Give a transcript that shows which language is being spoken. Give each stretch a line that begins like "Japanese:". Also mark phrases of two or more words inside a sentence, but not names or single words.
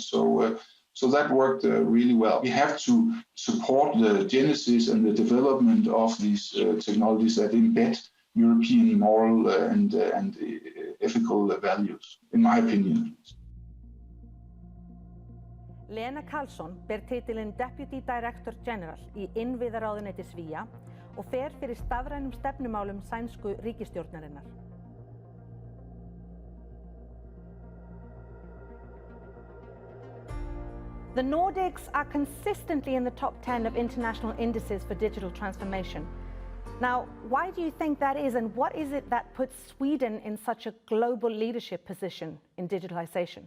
English: So that worked really well. We have to support the genesis and the development of these technologies that embed European moral and ethical values, in my opinion.
Icelandic: Lena Karlsson ber titilinn
English: Deputy Director General
Icelandic: í innviðaráðuneyti Svía og fer fyrir stafrænum stefnumálum sænsku ríkisstjórnarinnar.
English: The Nordics are consistently in the top 10 of international indices for digital transformation. Now, why do you think that is, and what is it that puts Sweden in such a global leadership position in digitalization?